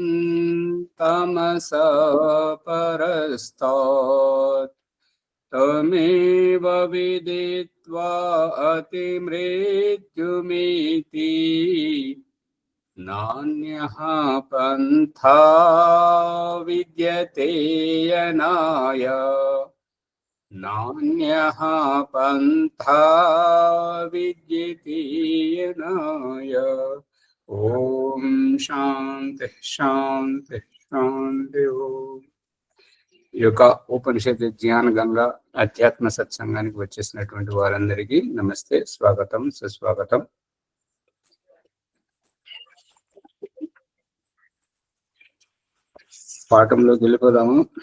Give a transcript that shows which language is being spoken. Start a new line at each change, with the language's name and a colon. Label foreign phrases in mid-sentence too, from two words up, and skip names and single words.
Sanskrit: तमसा परस्तात् तमेव विदित्वा अतिमृत्युमिति नान्यः पन्था विद्यते यनाय नान्यः पन्था विद्यते यनाय। ఓం శాంతి శాంతి శాంతి ఓం.
Telugu: ఈ యొక్క ఉపనిషత్ జ్ఞాన గంగా అధ్యాత్మ సత్సంగానికి వచ్చేసినటువంటి వారందరికీ నమస్తే, స్వాగతం, సుస్వాగతం. పాఠంలోకి వెళ్ళిపోదాము.